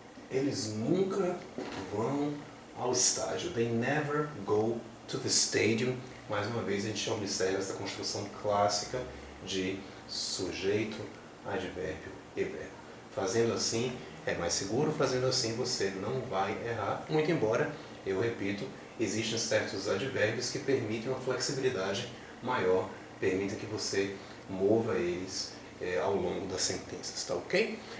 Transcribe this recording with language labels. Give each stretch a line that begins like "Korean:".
Portuguese: Eles nunca vão ao estádio.
English: They never go to the stadium.
Portuguese: Mais uma vez a gente observa essa construção clássica de sujeito, advérbio e verbo. Fazendo assim é mais seguro, fazendo assim você não vai errar. Muito embora, eu repito, existem certos advérbios que permitem uma flexibilidade maior, permitem que você mova eles ao longo das sentenças, tá ok?